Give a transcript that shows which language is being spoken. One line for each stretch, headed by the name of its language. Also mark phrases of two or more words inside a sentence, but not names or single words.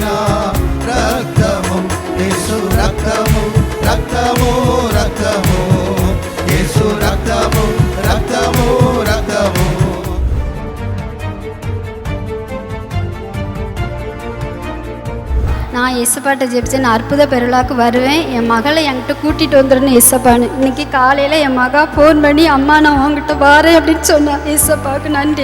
Telugu: రక్తము, యేసు రక్తము, రక్తము, రక్తము, యేసు రక్తము, రక్తము, రక్తము.
Tamil: நான் இயேசப்பாட்ட ஜெபிச்சு நான் அற்புத பெருளாக்கு வருவேன், என் மகளை என்கிட்ட கூட்டிகிட்டு வந்துடணும் இயேசப்பான்னு. இன்னைக்கு காலையில் என் மகா ஃபோன் பண்ணி அம்மா நான் உங்ககிட்ட வரேன் அப்படின்னு சொன்னான். இயேசப்பாவுக்கு நன்றி.